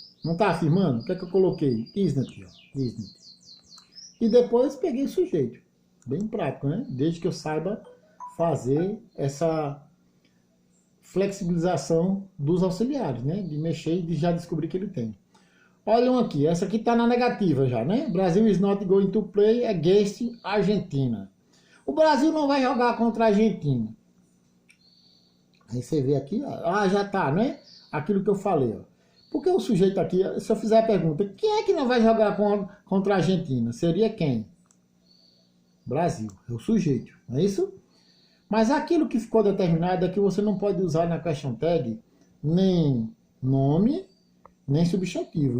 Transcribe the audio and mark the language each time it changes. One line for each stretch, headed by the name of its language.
Portuguese: Não está afirmando? O que é que eu coloquei? Isn't, ó. Isn't. E depois peguei o sujeito. Bem prático, né? Desde que eu saiba fazer essa flexibilização dos auxiliares, né? De mexer e de já descobrir que ele tem. Olham aqui, essa aqui está na negativa já, né?
English: Brasil is not going to play against Argentina.
Portuguese: O Brasil não vai jogar contra a Argentina. Aí você vê aqui, ó, já tá, né? Aquilo que eu falei, ó. Porque o sujeito aqui, se eu fizer a pergunta, quem é que não vai jogar contra a Argentina? Seria quem? Brasil, é o sujeito, não é isso? Mas aquilo que ficou determinado é que você não pode usar na question tag nem nome, nem substantivo.